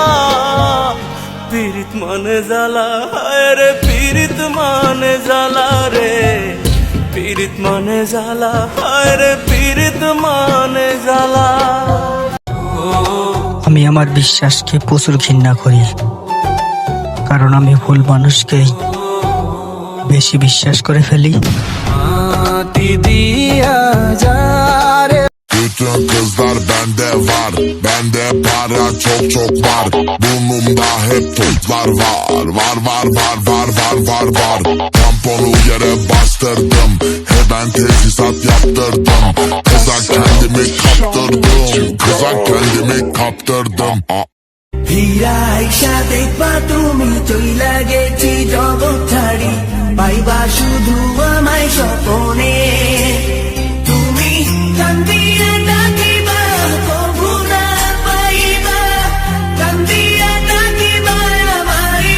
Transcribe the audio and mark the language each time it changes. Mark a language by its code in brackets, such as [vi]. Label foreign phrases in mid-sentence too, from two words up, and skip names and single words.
[bn] পীড়িত মানে জ্বালা রে, পীড়িত মানে জ্বালা রে, পীড়িত মানে জ্বালা রে, পীড়িত মানে জ্বালা। আমি আমার বিশ্বাসকে প্রচুর ঘৃণা করি, কারণ আমি ভুল মানুষকেই বেশি বিশ্বাস করে ফেলি। [tr] Bütün kızlar bende var, bende para çok çok var. Burnumda hep tozlar var, var var var var var var var. Tamponu yere bastırdım, hemen tesisat yaptırdım. Kıza kendimi kaptırdım, kıza kendimi kaptırdım. [bn] হীরা আইসা দেখবা তুমি চইলা গেছি জগৎ ছাড়ি, পাইবা শুধু আমায় স্বপনে। তুমি কান্দিয়া ডাকিবা কভু না পাইবা, কান্দিয়া ডাকিবা আমায়।